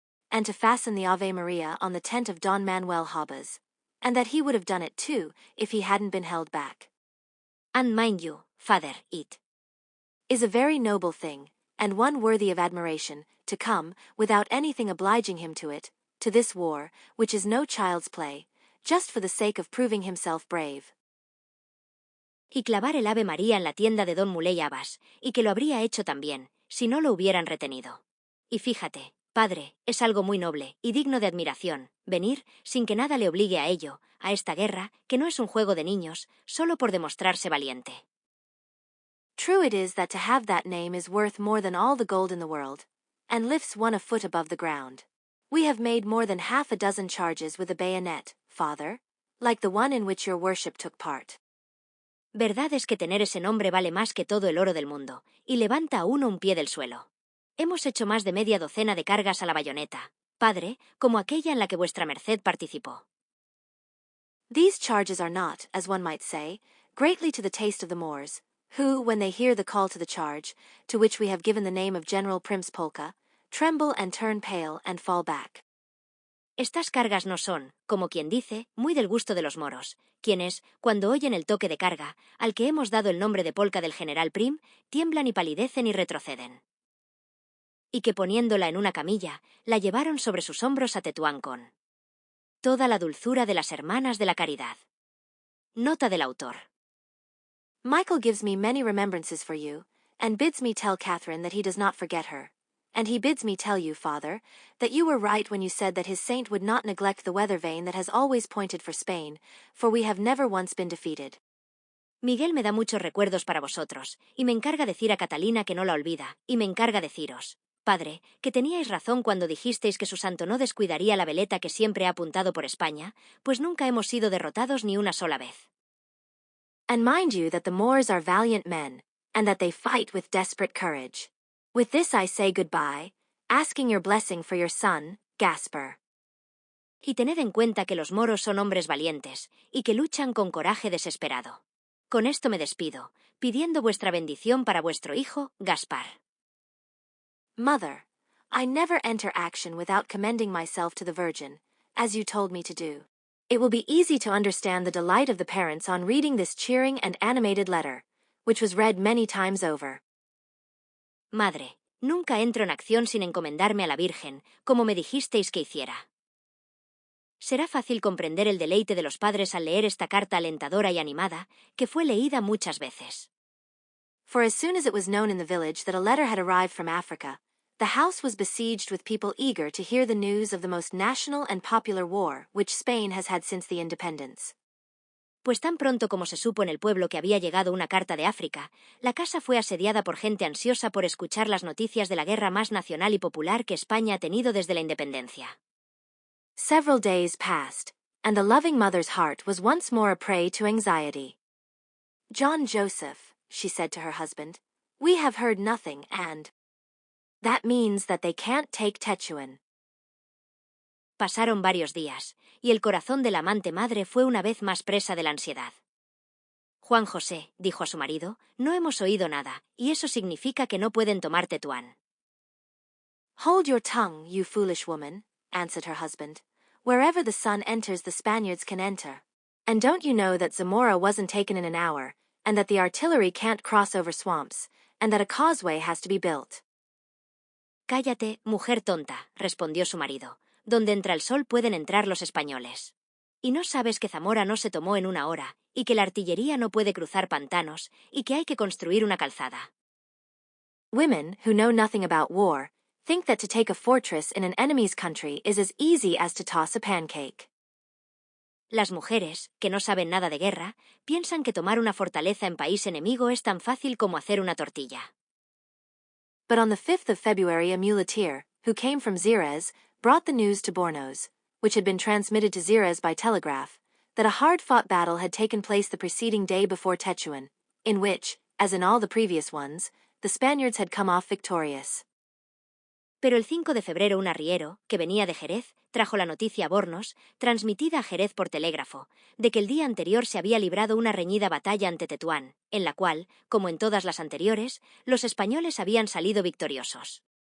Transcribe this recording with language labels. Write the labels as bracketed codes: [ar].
[en] And to fasten the Ave Maria on the tent of Don Manuel Habas, and that he would have done it too if he hadn't been held back. And mind you, father, it is a very noble thing, and one worthy of admiration, to come, without anything obliging him to it, to this war, which is no child's play, just for the sake of proving himself brave. [es] Y clavar el Ave María en la tienda de Don Muley Abbas, y que lo habría hecho también, si no lo hubieran retenido. Y fíjate, padre, es algo muy noble, y digno de admiración, venir, sin que nada le obligue a ello, a esta guerra, que no es un juego de niños, solo por demostrarse valiente. [en] True it is that to have that name is worth more than all the gold in the world, and lifts one a foot above the ground. We have made more than half a dozen charges with a bayonet, father, like the one in which your worship took part. [es] Verdad es que tener ese nombre vale más que todo el oro del mundo, y levanta a uno un pie del suelo. Hemos hecho más de media docena de cargas a la bayoneta, padre, como aquella en la que vuestra merced participó. [en] These charges are not, as one might say, greatly to the taste of the Moors, who, when they hear the call to the charge, to which we have given the name of General Primspolka, tremble and turn pale and fall back. [es] Estas cargas no son, como quien dice, muy del gusto de los moros, quienes, cuando oyen el toque de carga, al que hemos dado el nombre de polka del general Prim, tiemblan y palidecen y retroceden. Y que poniéndola en una camilla, la llevaron sobre sus hombros a Tetuán con toda la dulzura de las hermanas de la caridad. Nota del autor. [en] Michael gives me many remembrances for you, and bids me tell Catherine that he does not forget her. And he bids me tell you, father, that you were right when you said that his saint would not neglect the weather vane that has always pointed for Spain, for we have never once been defeated. [es] Miguel me da muchos recuerdos para vosotros, y me encarga decir a Catalina que no la olvida, y me encarga deciros, padre, que teníais razón cuando dijisteis que su santo no descuidaría la veleta que siempre ha apuntado por España, pues nunca hemos sido derrotados ni una sola vez. [en] And mind you that the Moors are valiant men, and that they fight with desperate courage. With this I say goodbye, asking your blessing for your son, Gaspar. [es] Y tened en cuenta que los moros son hombres valientes, y que luchan con coraje desesperado. Con esto me despido, pidiendo vuestra bendición para vuestro hijo, Gaspar. [en] Mother, I never enter action without commending myself to the Virgin, as you told me to do. It will be easy to understand the delight of the parents on reading this cheering and animated letter, which was read many times over. [es] Madre, nunca entro en acción sin encomendarme a la Virgen, como me dijisteis que hiciera. Será fácil comprender el deleite de los padres al leer esta carta alentadora y animada, que fue leída muchas veces. [en] For as soon as it was known in the village that a letter had arrived from Africa, the house was besieged with people eager to hear the news of the most national and popular war which Spain has had since the independence. [es] Pues tan pronto como se supo en el pueblo que había llegado una carta de África, la casa fue asediada por gente ansiosa por escuchar las noticias de la guerra más nacional y popular que España ha tenido desde la independencia. [en] Several days passed, and the loving mother's heart was once more a prey to anxiety. "John Joseph," she said to her husband, "we have heard nothing, and that means that they can't take Tetuan." [es] Pasaron varios días, y el corazón de la amante madre fue una vez más presa de la ansiedad. Juan José, dijo a su marido, no hemos oído nada, y eso significa que no pueden tomar Tetuán. [en] "Hold your tongue, you foolish woman," answered her husband. "Wherever the sun enters, the Spaniards can enter. And don't you know that Zamora wasn't taken in an hour, and that the artillery can't cross over swamps, and that a causeway has to be built?" [es] Cállate, mujer tonta, respondió su marido. Donde entra el sol pueden entrar los españoles. ¿Y no sabes que Zamora no se tomó en una hora, y que la artillería no puede cruzar pantanos, y que hay que construir una calzada? [en] Women, who know nothing about war, think that to take a fortress in an enemy's country is as easy as to toss a pancake. [es] Las mujeres, que no saben nada de guerra, piensan que tomar una fortaleza en país enemigo es tan fácil como hacer una tortilla. [en] But on the 5th of February a muleteer, who came from Xerez, brought the news to Bornos, which had been transmitted to Xerez by telegraph, that a hard-fought battle had taken place the preceding day before Tetuan, in which, as in all the previous ones, the Spaniards had come off victorious. [es] Pero el 5 de febrero un arriero, que venía de Jerez, trajo la noticia a Bornos, transmitida a Jerez por telégrafo, de que el día anterior se había librado una reñida batalla ante Tetuán, en la cual, como en todas las anteriores, los españoles habían salido victoriosos.